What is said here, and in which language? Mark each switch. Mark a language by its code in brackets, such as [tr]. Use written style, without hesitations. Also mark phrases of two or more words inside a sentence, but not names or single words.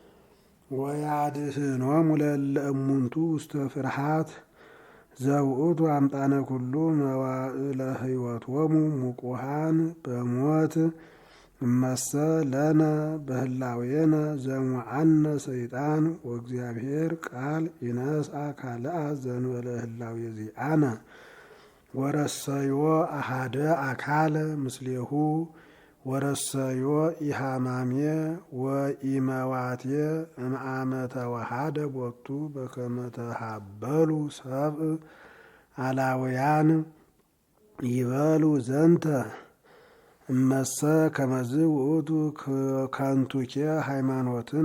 [gez] ወያድኅኖሙ ለእለ እሙንቱ ውስተ ፍርሃት ዘውእቱ አምጣነ ኩሉ መዋዕለ ሕይወቶሙ ሙቁሃን በሞት እመሰ ለነ በህላዌነ ዘሙዓነ ሰይጣን ወእግዚአብሔር ቃል ይነስአ ካልአ ዘእንበለ ህላዌ ዚአነ ወረሰዮ አሃደ አካለ ምስሌሁ ወረሰዮ ኢሃማሜ ወኢመዋቴ እምአመ ተወሃደ ቦቱ በከመ ተሃበሉ ሰብእ አላውያን ይበሉ ዘንተ እመሰ ከመዝ ውእቱ ከንቱኬ ሃይማኖትነ